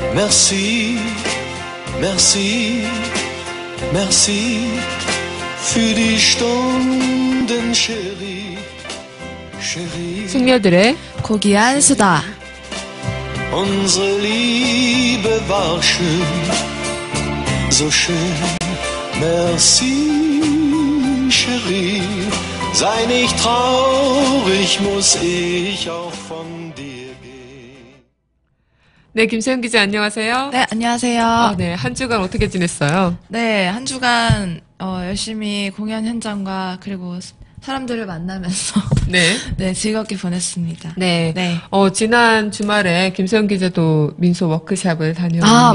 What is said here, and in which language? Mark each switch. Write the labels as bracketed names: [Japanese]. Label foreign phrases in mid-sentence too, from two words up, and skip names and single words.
[French] Merci, merci, merci [German] für die Stunden, [French] Chérie, Chérie. [Korean] 숙녀들의 고귀한 수다. [German] Unsere Liebe war schön, so schön. [French] Merci, Chérie. [German] Sei nicht traurig, muss ich auch von dir gehen. [Korean] 네, 김세현 기자 안녕하세요. 네, 안녕하세요. 네, 한 주간 어떻게 지냈어요? 네, 한 주간 열심히 공연 현장과 그리고 사람들을 만나면서 네. 네, 즐겁게 보냈습니다. 네. 네. 지난 주말에 김세현 기자도 민소 워크샵을 다녀온 이유로